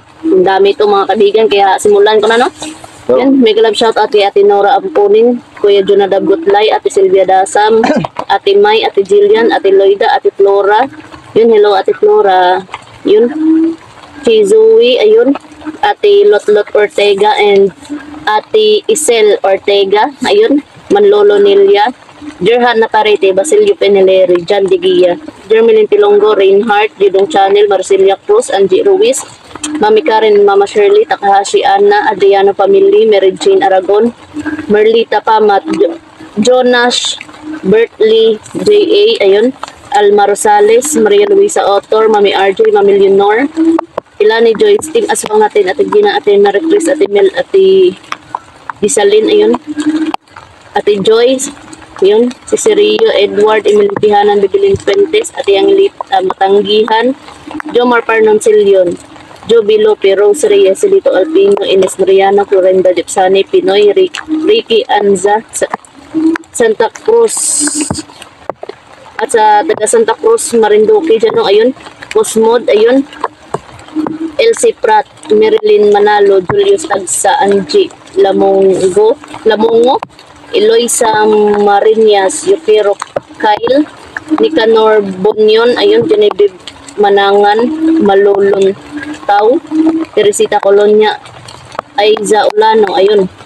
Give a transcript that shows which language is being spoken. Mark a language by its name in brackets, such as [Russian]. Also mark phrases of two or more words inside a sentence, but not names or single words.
[Filipino] Ang dami ito mga kaibigan, kaya simulan ko na no. Yan, [English] mega love shout out [Filipino] kay Ate Nora Ampunin, Kuya Jonadab Gutlay, Ate Silvia Dasam, Ate May, Ate Jillian, Ate Loida, Ate Flora. Yun, hello Ate Flora. Yun. Si Zoe, ayun. Ate Lotlot Ortega and Ate Isel Ortega. Ayun. Manlolo Nilia. Jerhan Naparete, Basilio Peneleri, John Digia, Jermelin Tilongo, Reinhardt, Didong Channel, Marcelia Cruz, Angie Ruiz, Mami Karen, Mama Shirley, Takahashi Anna, Adriano Family, Mary Jane Aragon, Merlita Pamat, Jonas, Bertley, J.A., ayun, Alma Rosales, Maria Luisa Otor, Mami RJ, Mami Leonor, Ilani Joyce, Team Aswang natin, Ate Gina, Ate Maricris, Ate Mel, Ate Gisalin, ayun, Ate Joyce, yun, si Sirio, Edward, Emil Tihanan, Bibilin Fuentes, Ate Anglit, Matanggihan, Jomar Parnoncillion, Joby Lope, Rose Reyes, Silito Alpino, Ines Mariano, Florenda Dipsani, Pinoy, Ricky Anza, Santa Cruz. At sa taga Santa Cruz, Marinduque dyan, no? Ayun. Cosmod, ayun. Elsie Prat, Marilyn Manalo, Julius Tagsa, Angie Lamongo, Eloisa Marinas, Yukiro Kyle, Nicanor Bunyon, ayun, Genevieve Manangan, Malulon Tau, Teresita Colonia, Aiza Ulano, ayun.